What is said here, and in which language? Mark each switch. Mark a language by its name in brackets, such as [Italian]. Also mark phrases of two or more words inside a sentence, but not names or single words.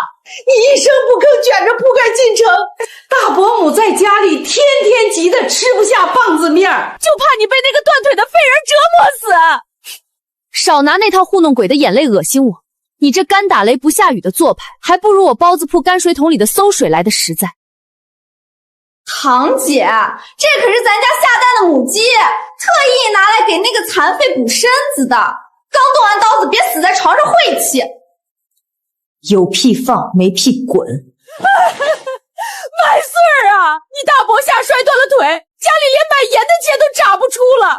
[Chinese] 你一聲不吭捲着鋪蓋進城，大伯母在家裡天天急得吃不下棒子面兒，就怕你被那個斷腿的廢人折磨死。少拿那套糊弄鬼的眼淚惡心我！你這乾打雷不下雨的做派，還不如我包子鋪泔水桶裡的餿水來的實在。堂姐，這可是咱家下蛋的母雞，特意拿來給那個殘廢補身子的。剛動完刀子，別死在床上晦氣。有屁放，沒屁滾！麥穗兒啊，你大伯下摔斷了腿，家裡連買鹽的錢都扎不出了。